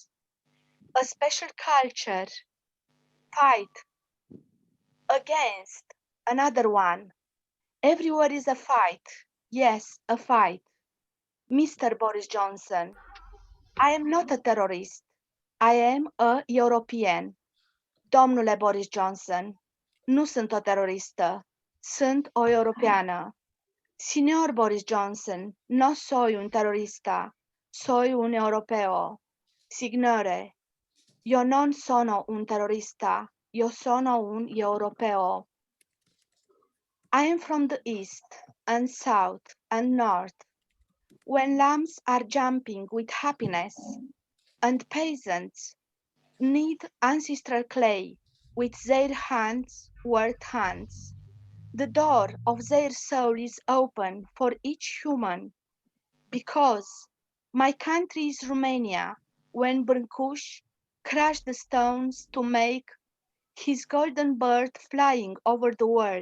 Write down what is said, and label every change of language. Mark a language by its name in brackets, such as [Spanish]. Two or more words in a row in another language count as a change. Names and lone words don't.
[English] A special culture fight against another one. Everywhere is a fight. Yes, a fight. Mr. Boris Johnson, I am not a terrorist. I am a European. [Romanian] Domnule Boris Johnson, nu sunt o teroristă. Sunt o europeană. [Spanish] Signor Boris Johnson, no soy un terrorista. Soy un europeo. [Italian] Signore, io non sono un terrorista. Io sono un europeo. [English] I am from the east and south and north. When lambs are jumping with happiness and peasants knead ancestral clay with their hands, worked hands, the door of their soul is open for each human, because my country is Romania, when Brâncuș crushed the stones to make his golden bird flying over the world.